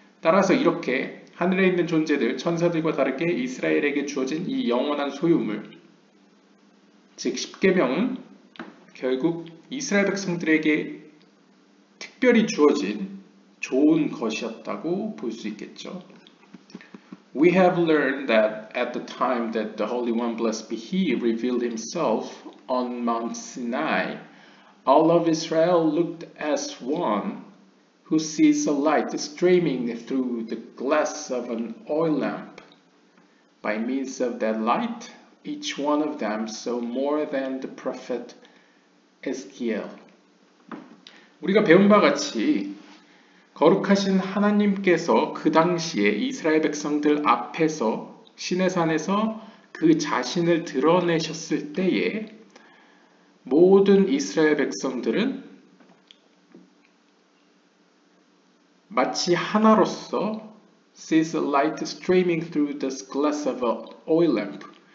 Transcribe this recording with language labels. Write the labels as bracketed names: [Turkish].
[Korean] 따라서 이렇게 하늘에 있는 존재들, 천사들과 다르게 이스라엘에게 주어진 이 영원한 소유물, 즉 10계명은 결국 이스라엘 백성들에게 특별히 주어진 좋은 것이었다고 볼 수 있겠죠. [English] We have learned that at the time that the Holy One, blessed be He, revealed Himself on Mount Sinai, all of Israel looked as one who sees a light streaming through the glass of an oil lamp. By means of that light, each one of them saw more than the prophet Ezekiel. [Korean] 우리가 배운 바 같이 거룩하신 하나님께서 그 당시에 이스라엘 백성들 앞에서 시내산에서 그 자신을 드러내셨을 때에 모든 이스라엘 백성들은 마치 하나로서 [English] sees a light streaming through the glass of an oil lamp.